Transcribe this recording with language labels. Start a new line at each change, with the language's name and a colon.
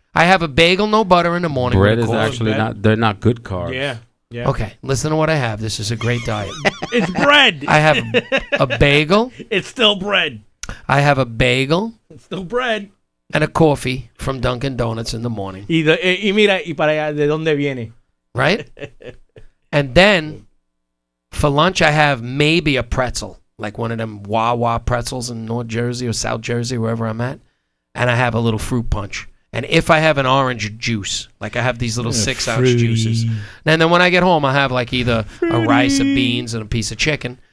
English: I have a bagel, no butter in the morning. Bread is actually not, they're not good carbs. Yeah. Okay, listen to what I have. This is a great diet. It's bread. I have a bagel. It's still bread. I have a bagel. It's still bread. And a coffee from Dunkin' Donuts in the morning.
Spanish: Y mira, y para allá, ¿de dónde viene?
English: Right? And then, for lunch, I have maybe a pretzel. Like one of them Wawa pretzels in North Jersey or South Jersey, wherever I'm at. And I have a little fruit punch. And if I have an orange juice, like I have these little 6-ounce juices. And then when I get home, I have like either a rice, a beans, and a piece of chicken.